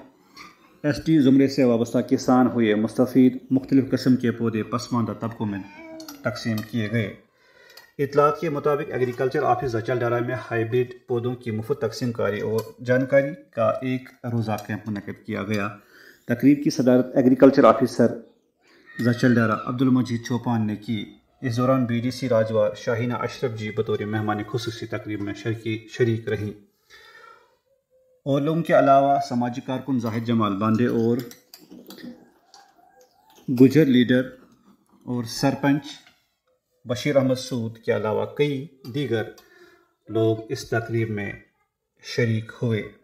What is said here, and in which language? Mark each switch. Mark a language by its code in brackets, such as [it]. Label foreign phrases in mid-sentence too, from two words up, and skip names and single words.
[ur] ایس ٹی زمرے سے وابستہ کسان ہوئے مستفید، مختلف قسم کے پودے پسماندہ طبقوں میں تقسیم کیے گئے۔ اطلاعات کے مطابق [en] agriculture office [ur] زچل ڈالہ میں ہائیبریڈ پودوں کی مفت تقسیم کاری اور جانکاری کا ایک روزہ کیمپ منعقد کیا گیا۔ تقریب کی صدارت [en] agriculture officer [ur] زچل ڈالہ عبدالمجید چوپان نے کی۔ اس دوران بی ڈی سی راجوار شاہینہ اشرف جی بطور مہمان خصوصی تقریب میں شریک رہیں، اور لوگوں کے علاوہ سماجی کارکن زاہد جمال باندے اور گجر لیڈر اور سرپنچ بشیر احمد سود کے علاوہ کئی دیگر لوگ اس تقریب میں شریک ہوئے۔